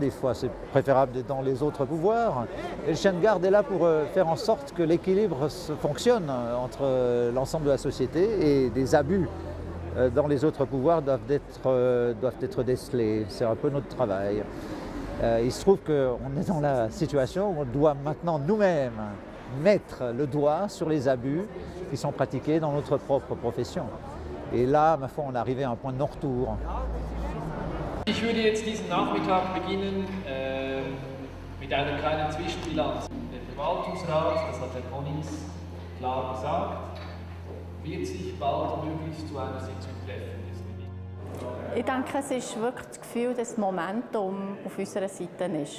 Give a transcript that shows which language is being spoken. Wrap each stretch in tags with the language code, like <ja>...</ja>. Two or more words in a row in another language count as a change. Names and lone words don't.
<fr>Des fois c'est préférable d'être dans les autres pouvoirs. Et le chien de garde est là pour faire en sorte que l'équilibre fonctionne entre l'ensemble de la société et des abus dans les autres pouvoirs doivent être décelés. C'est un peu notre travail. Il se trouve qu'on est dans la situation où on doit maintenant nous-mêmes mettre le doigt sur les abus qui sont pratiqués dans notre propre profession. Et là, ma foi, on est arrivé à un point de non-retour.</fr> <de>Ich würde jetzt diesen Nachmittag beginnen mit einer kleinen Zwischenbilanz. Der Verwaltungsrat, das hat Herr Konings klar gesagt, wird sich baldmöglichst zu einer Sitzung treffen. Ich denke, es ist wirklich das Gefühl, dass das Momentum auf unserer Seite ist.</de>